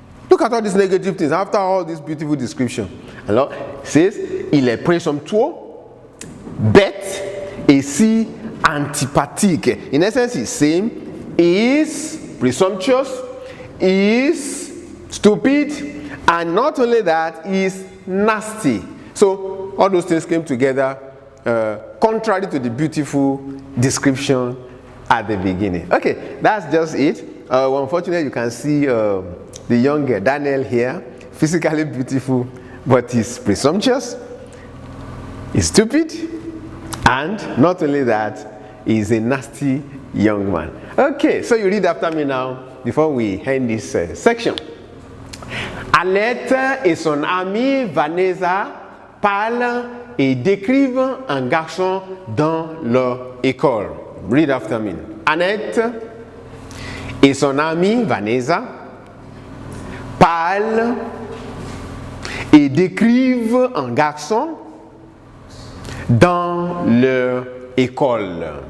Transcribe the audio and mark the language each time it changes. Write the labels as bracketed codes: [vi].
[en] Look at all these negative things after all this beautiful description. [fr] Alors, [en] it says, [fr] il est présomptueux, bête et si antipathique. [en] In essence, he's saying, he is presumptuous, he is stupid, and not only that, he is nasty. So, all those things came together contrary to the beautiful description at the beginning. Okay, that's just it. Unfortunately, you can see the young Daniel here, physically beautiful, but he's presumptuous, he's stupid, and not only that, he's a nasty young man. Okay, so you read after me now before we end this section. [fr] Annette et son amie Vanessa parlent et décrivent un garçon dans leur école. [en] Read after me. [fr] Annette et son amie Vanessa parlent et décrivent un garçon dans leur école.